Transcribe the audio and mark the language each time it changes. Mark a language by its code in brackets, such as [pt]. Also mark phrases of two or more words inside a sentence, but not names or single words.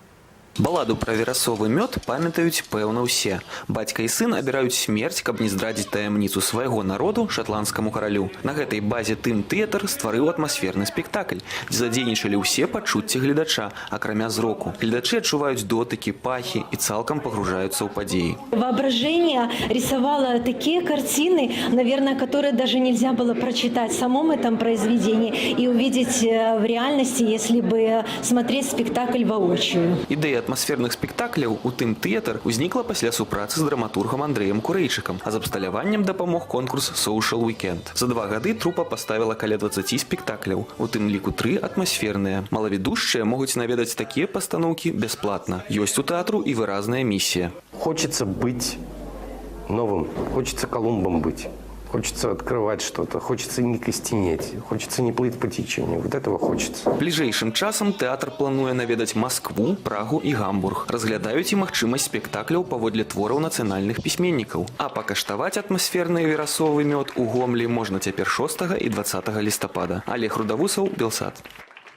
[be] Баладу пра верасовы мёд памятаюць, пэўна, усе. Бацька і сын абіраюць смерць, каб не здрадзіць таямніцу свайго народу шатландскаму каралю. На гэтай базе тым-тэатр стварыў атмасферны спектакль, дзе задзейнічалі ўсе пачуцці гледача, акрамя зроку. Гледачы адчуваюць дотыкі, пахі і цалкам пагружаюцца ў падзеі. [ru] Воображение рисовало такие картины, наверное, которые даже нельзя было прочитать в самом этом произведении и увидеть в реальности, если бы смотреть спектакль воочию. [be] Ідэя атмасферных спектакляў у тым-тэатр узнікла пасля супрацы з драматургам Андрэем Курэйчыкам, а з абсталяваннем дапамог конкурс Social Weekend. За 2 гады трупа паставіла каля 20 спектакляў, у тым ліку 3 атмасферныя. Малаведушчыя могуць наведаць такія пастаноўкі бясплатна. Ёсць у тэатру і выразная місія. [ru] Хочется быть новым, хочется Колумбом быть. Хочется открывать что-то, хочется не костенеть, хочется не плыть по течению. Вот этого хочется. [be] Бліжэйшым часам тэатр плануе наведаць Маскву, Прагу і Гамбург. Разглядаюць і магчымасць спектакляў паводле твораў нацыянальных пісьменнікаў. А пакаштаваць атмасферны верасовы мёд у Гомлі можна цяпер 6 і 20 лістапада. Олег Рудавусаў, Белсат.